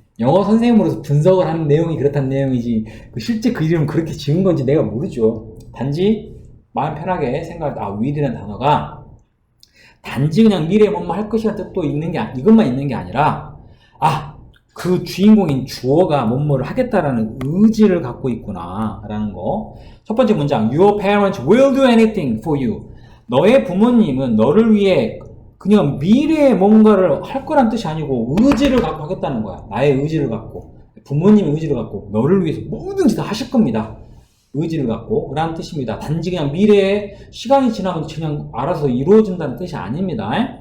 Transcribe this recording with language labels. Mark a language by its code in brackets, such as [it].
[ko] 영어 선생님으로서 분석을 하는 내용이 그렇다는 내용이지 실제 그 이름은 그렇게 지은 건지 내가 모르죠. 단지 마음 편하게 생각할 때 will이라는 단어가 단지 그냥 미래에 뭐뭐 할 것이라는 뜻도 있는 게 이것만 있는 게 아니라 그 주인공인 주어가 뭐뭐를 하겠다라는 의지를 갖고 있구나 라는 거. 첫 번째 문장 [en] Your parents will do anything for you. [ko] 너의 부모님은 너를 위해 그냥 미래에 뭔가를 할 거란 뜻이 아니고 의지를 갖고 하겠다는 거야. 나의 의지를 갖고 부모님의 의지를 갖고 너를 위해서 뭐든지 다 하실 겁니다. 의지를 갖고 라는 뜻입니다. 단지 그냥 미래에 시간이 지나면 그냥 알아서 이루어진다는 뜻이 아닙니다.